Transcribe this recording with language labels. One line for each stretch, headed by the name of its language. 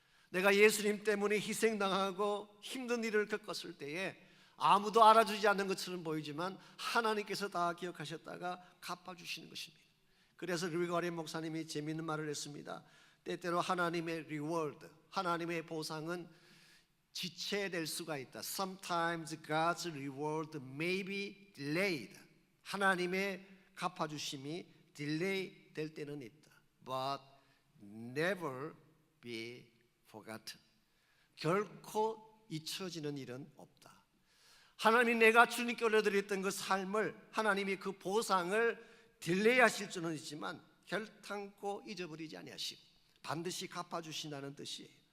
Korean: 내가 예수님 때문에 희생당하고 힘든 일을 겪었을 때에 아무도 알아주지 않는 것처럼 보이지만 하나님께서 다 기억하셨다가 갚아주시는 것입니다. 그래서 리거리 목사님이 재미있는 말을 했습니다. 때때로 하나님의 리워드, 하나님의 보상은 지체될 수가 있다.
English: Sometimes God's reward may be delayed.
Korean: 하나님의 갚아주심이 딜레이 될 때는 있다.
English: But never be forgotten.
Korean: 결코 잊혀지는 일은 없다. 하나님이 내가 주님께 올려드렸던 그 삶을, 하나님이 그 보상을 딜레이 하실 수는 있지만 결탄코 잊어버리지 아니하시고 반드시 갚아주신다는 뜻이에요.